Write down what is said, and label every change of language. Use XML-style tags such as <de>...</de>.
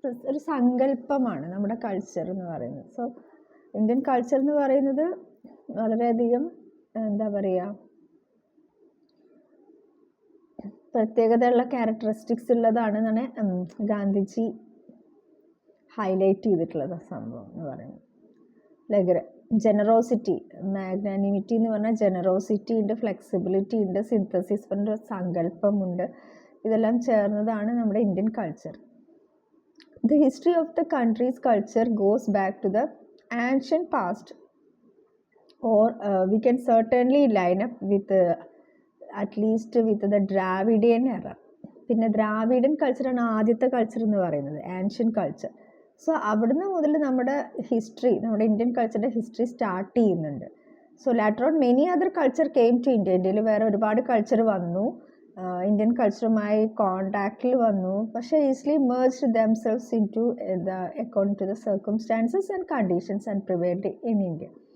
<ml>ഒരു സങ്കല്പമാണ് നമ്മുടെ കൾച്ചർ എന്ന് പറയുന്നത്. സോ ഇന്ത്യൻ കൾച്ചർ എന്ന് പറയുന്നത് വളരെയധികം എന്താ പറയുക, പ്രത്യേകതയുള്ള ക്യാരക്ടറിസ്റ്റിക്സ് ഉള്ളതാണെന്നാണ് ഗാന്ധിജി ഹൈലൈറ്റ് ചെയ്തിട്ടുള്ളത് സംഭവം എന്ന് പറയുന്നത്. ലൈക്ക് ജനറോസിറ്റി, മാഗ്നാനിമിറ്റി എന്ന് പറഞ്ഞാൽ ജനറോസിറ്റി ഉണ്ട്, ഫ്ലെക്സിബിലിറ്റി ഉണ്ട്, സിന്തസിസ് പറഞ്ഞ സങ്കല്പമുണ്ട്. ഇതെല്ലാം ചേർന്നതാണ് നമ്മുടെ Indian culture.</ml> <en>The history of the country's culture goes back to the ancient past, or we can certainly line up with at least with the Dravidian era.</en> <ml>പിന്നെ ദ്രാവിഡൻ കൾച്ചറാണ് ആദ്യത്തെ കൾച്ചർ എന്ന് പറയുന്നത്, ആൻഷ്യൻ കൾച്ചർ. സോ അവിടുന്ന് മുതൽ നമ്മുടെ history, നമ്മുടെ Indian കൾച്ചറിൻ്റെ history start ചെയ്യുന്നുണ്ട്.</ml> <en>So later on many other culture came to India.</en> <ml>ഇന്ത്യയിൽ വേറെ ഒരുപാട് കൾച്ചർ വന്നു, ഇന്ത്യൻ കൾച്ചറുമായി കോണ്ടാക്റ്റിൽ വന്നു, പക്ഷേ</ml> <en>Easily merged themselves into according to the circumstances and conditions and prevailed in India.</en>